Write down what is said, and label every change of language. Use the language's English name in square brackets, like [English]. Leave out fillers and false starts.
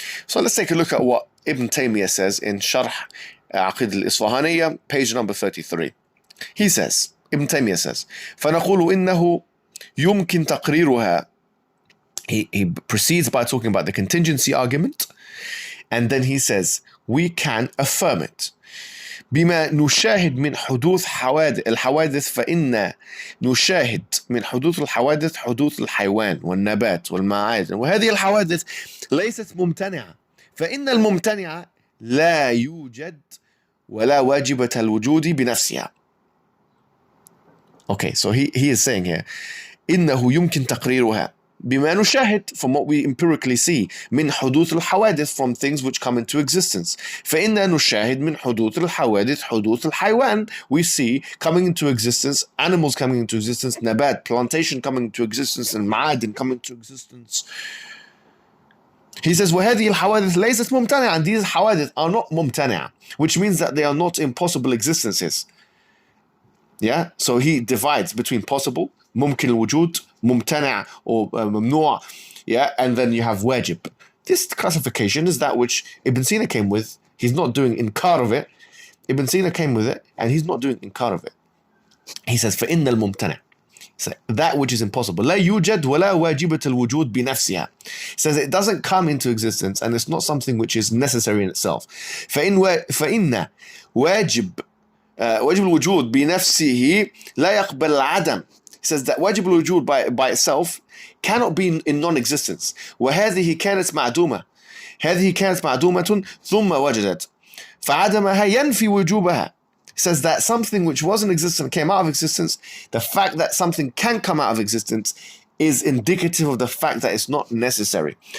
[English] So let's take a look at what Ibn Taymiyyah says in Sharh Aqid al-Isfahaniyya, page number 33. He says, Ibn Taymiyyah says, [Arabic] فنقول إنه يمكن تقريرها. [English] He proceeds by talking about the contingency argument, and then he says, we can affirm it. [Arabic] بما نشاهد من حدوث الحوادث فإن نشاهد من حدوث الحوادث حدوث الحيوان والنبات والمعادن وهذه الحوادث ليست ممتنعة فإن الممتنعة لا يوجد ولا واجبة الوجود بنفسها. [English] Okay, so he is saying here [Arabic] إنه يمكن تقريرها بما نشاهد, [English] from what we empirically see, [Arabic] من حدوث الحوادث, [English] from things which come into existence. [Arabic] فإننا نشاهد من حدوث الحوادث حدوث الحيوان, [English] we see coming into existence, animals coming into existence, نبات, plantation coming into existence, and معادن coming into existence. He says [Arabic] وهذه الحوادث ليست ممتنعة, [English] and these حوادث are not ممتنعة, which means that they are not impossible existences. Yeah, so he divides between possible, ممكن الوجود, ممتنع or ممنوع, yeah, and then you have wajib. This classification is that which Ibn Sina came with. He's not doing inkar of it. Ibn Sina came with it, and he's not doing inkar of it. He says [Arabic] فإن الممتنع, [English] so that which is impossible, [Arabic] لا يوجد ولا واجبة الوجود بنفسها. [English] He says it doesn't come into existence, and it's not something which is necessary in itself. [Arabic] فإن واجب الوجود بنفسه لا يقبل العدم. [English] He says that واجب الوجود by itself cannot be in non-existence. [Arabic] وهذه كانت معدومة. هذه كانت معدومة ثم وجدت. فعدمها ينفي وجوبها. [English] He says that something which wasn't existent came out of existence. The fact that something can come out of existence is indicative of the fact that it's not necessary.